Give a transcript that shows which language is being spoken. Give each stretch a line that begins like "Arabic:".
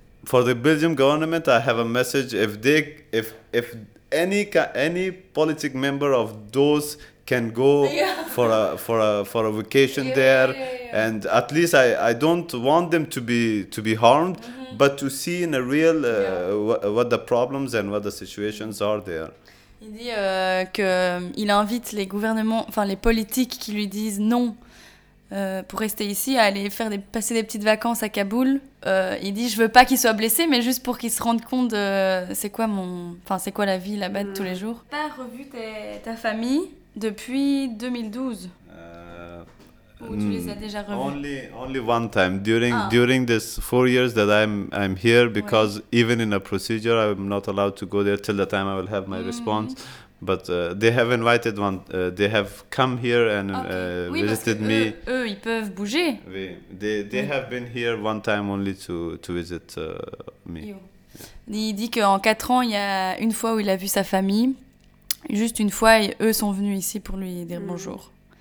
English: For the Belgian government, I have a message. If any political member of those can go for a vacation and at least I don't want them to be harmed, but to see in a real what the problems and what the situations are there.
French: Il dit que il invite les gouvernements, enfin les politiques qui lui disent non. Pour rester ici, à aller passer des petites vacances à Kaboul. Il dit, je veux pas qu'il soit blessé, mais juste pour qu'il se rende compte de c'est quoi la vie là-bas de tous les jours. T'as revu ta famille depuis 2012 ou tu les as déjà revus?
English: Only one time during this 4 years that I'm here, because even in a procedure, I'm not allowed to go there till the time I will have my response. But they have invited one. They have come here and visited me.
French: Eux, ils peuvent bouger. Oui.
English: They have been here one time only to visit me.
French: Yeah. Il dit qu'en 4 ans, il y a une fois où il a vu sa famille, juste une fois, et eux sont venus ici pour lui dire bonjour.